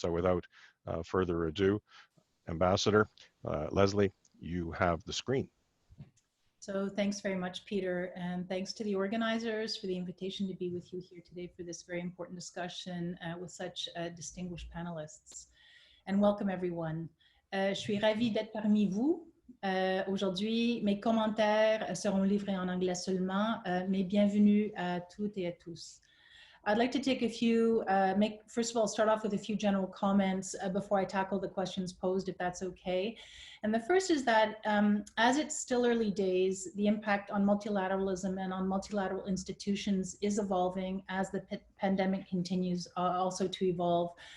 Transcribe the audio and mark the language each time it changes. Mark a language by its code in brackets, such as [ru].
[en] So without further ado, Ambassador Leslie, you have the screen. So thanks very much, Peter, and thanks to the organizers for the invitation to be with you here today for this very important discussion with such distinguished panelists. And welcome everyone. [fr] Je suis ravie d'être parmi vous. Aujourd'hui, mes commentaires seront livrés en anglais seulement, mais bienvenue à toutes et à tous. [en] I'd like to take a few, first of all, start off with a few general comments before I tackle the questions posed, if that's okay. And the first is that as it's still early days, the impact on multilateralism and on multilateral institutions is evolving as the pandemic continues also to evolve.